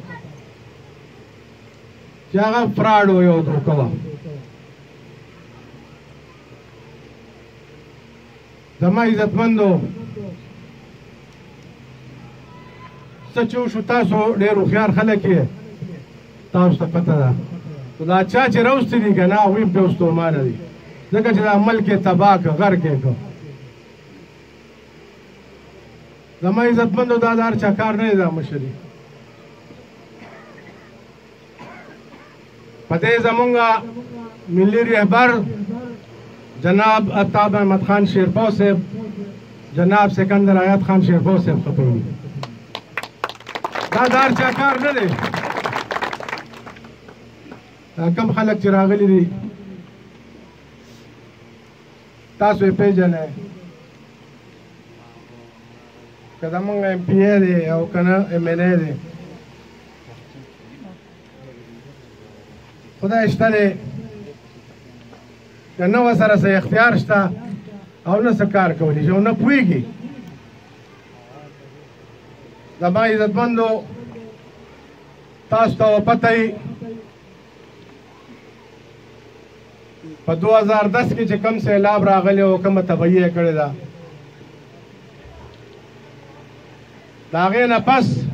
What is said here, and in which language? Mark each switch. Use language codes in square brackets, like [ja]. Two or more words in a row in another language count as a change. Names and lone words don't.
[ps] چې هغه فراډ و یو دوکه وه زما عزتمندو څه چې وشو تاسو ډېر هوښیار خلک یې تاسو ته پته ده خو دا چا چې راوستي دي که نه هغوی هم پرې ستومانه دي ځکه چې دا ملک یې تباه کړه غرق یې کړه زما عزتمندو دا د هر چا کار نه دی دا مشري په دې زمونږ ملي رهبر جناب افتاد احمد خان شیرپاؤ صاحب جناب سکندر حیات خان شیرپاؤ صاحب خبرې دا د هر چا کار نه دی کم خلک چې راغلي دي تاسو یې پېژنئ که زمونږ ایم پی ای دی او که نه ایم این ای دی خدای شته دی که نه ورسره څه اختیار شته او نه څه کار کولی شي او نه پوهېږي. زما عزتمندو تاسو ته پته وي په 2010 کې چې کوم سیلاب راغلی او کومه تباهي یې کړې ده د هغې نه پس